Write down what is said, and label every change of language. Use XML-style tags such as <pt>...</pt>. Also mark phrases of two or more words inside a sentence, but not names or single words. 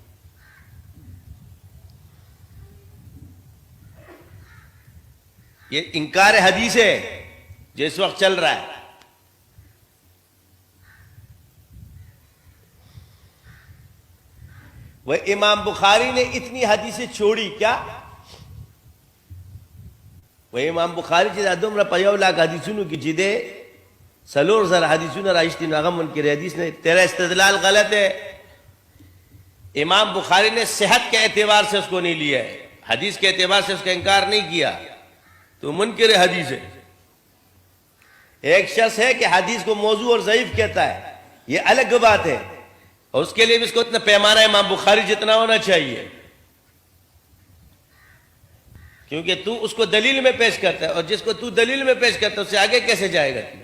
<ur>یہ انکار حدیث ہے جو اس وقت چل رہا ہے. وہ امام بخاری نے اتنی حدیثیں چھوڑی کیا؟</ur> <ps>وہ امام بخاری جدا دومره په یو لاک حدیثونو کې چې ده سلور زر حدیثونه راشتي نو هغه منکر حدیث نے.</ps> <ur>تیرا استدلال غلط ہے. امام بخاری نے صحت کے اعتبار سے اس کو نہیں لیا ہے، حدیث کے اعتبار سے اس کا انکار نہیں کیا. تو منکر حدیث ہے. ایک شخص ہے کہ حدیث کو موضوع اور ضعیف کہتا ہے، یہ الگ بات ہے، اور اس کے لیے بھی اس کو اتنا پیمانہ امام بخاری جتنا ہونا چاہیے، کیونکہ تو اس کو دلیل میں پیش کرتا ہے، اور جس کو تو دلیل میں پیش کرتا ہے اس سے آگے کیسے جائے گا؟</ur>